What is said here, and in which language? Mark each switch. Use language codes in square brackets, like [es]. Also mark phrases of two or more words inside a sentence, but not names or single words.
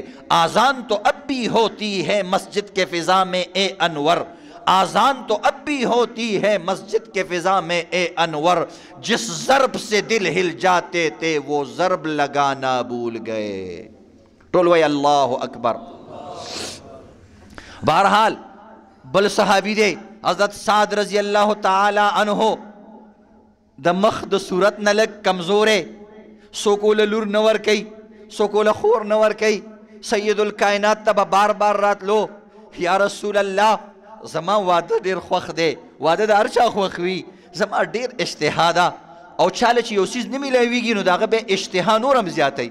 [ur] آذان تو اب بھی ہوتی ہے مسجد کے فضا میں اے انور، آذان تو اب بھی ہوتی ہے مسجد کے فضا میں اے انور، جس ضرب سے دل ہل جاتے تھے وہ ضرب لگانا بھول گئے. [ps] ٹولوے اللہ اکبر. بہرحال بل صحابی دے حضرت سعد [ar] رضی اللہ تعالی عنہ [ps] د مخ د صورت نه لږ کمزورې، سوکوله لور نه ورکوي، سوکوله خور نه ورکوي. سید الکائنات ته به بار بار راتلو، [ar] یا رسول الله [ps] زما واده ډیر خوښ دی. واده د هر چا خوښ وي، زما ډیر اشتها ده او چاله چې یو څیز نه میلاویږي نو د هغه به اشتها نور هم زیاتی.